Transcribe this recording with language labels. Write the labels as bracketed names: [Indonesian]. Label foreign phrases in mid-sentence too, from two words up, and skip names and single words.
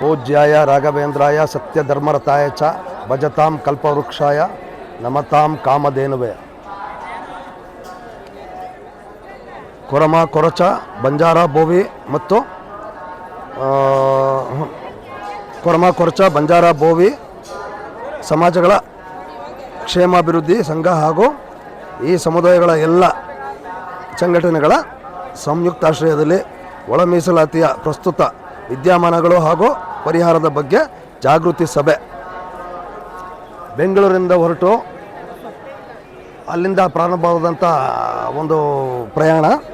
[Sanskrit] पूज्याय राघवेंद्राय सत्यधर्मरताय च भजतां कल्पवृक्षाय नमतां कामधेनुवे [Kannada] ಕೊರಮ ಕೊರಚ ಬಂಜಾರ ಬೋವಿ ಮತ್ತು ಕೊರಮ ಕೊರಚ ಬಂಜಾರ ಬೋವಿ ಸಮಾಜಗಳ ಕ್ಷೇಮಾಭಿವೃದ್ಧಿ ಸಂಘ ಹಾಗೂ ಈ ಸಮುದಾಯಗಳ ಎಲ್ಲ ಸಂಘಟನೆಗಳ ಸಂಯುಕ್ತಾಶ್ರಯದಲ್ಲಿ ಒಳ ಮೀಸಲಾತಿಯ ಪ್ರಸ್ತುತ ವಿದ್ಯಮಾನಗಳು ಹಾಗೂ ಪರಿಹಾರದ ಬಗ್ಗೆ ಜಾಗೃತಿ ಸಭೆ ಬೆಂಗಳೂರಿಂದ ಹೊರಟು ಅಲ್ಲಿಂದ ಪ್ರಾರಂಭವಾದಂಥ ಒಂದು ಪ್ರಯಾಣ